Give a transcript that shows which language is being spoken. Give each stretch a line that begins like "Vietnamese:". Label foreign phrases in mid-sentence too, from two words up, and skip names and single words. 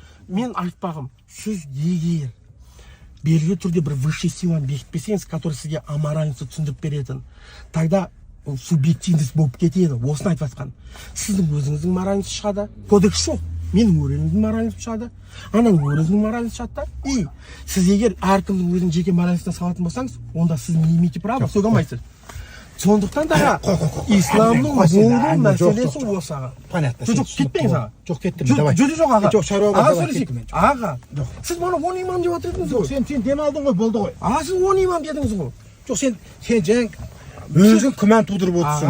Kazakh: Мен айтпағым, сіз егер белгілі түрде бір высший силаны бекітпесеңіз, который сізге аморальностьті түсіндіріп беретін,
Russian: тогда субъективность
Kazakh: болып кетеді. Осыны айтып жатқан. Сіздің өзіңіздің моральностьті шығады. Кодекс жоқ. Менің өреніздің моральностьті шығады. Ананың өреніздің моральностьті шығады. И сіз егер әркімнің өзінің жеке моральностьтін салатын болсаңыз, онда сіз
Russian: не имеете права
Kazakh: сөге алмайсыз. Сондықтан да исламның болу мәселесі осы аға.
Russian: Понятно.
Kazakh: Жоқ, кетпеңіз аға. Жоқ, кеттім, давай. Жоқ аға. Жоқ, шаруаға аға давай, сөйлесейік. кеттім. Аға, сіз мана 10 имам деп отырдыңыз ғой. Сен дем алдың ғой, болды ғой. Аға, сіз 10 имам дедіңіз ғой. Жоқ, сен жаңа өзің күмән тудырып отырсың.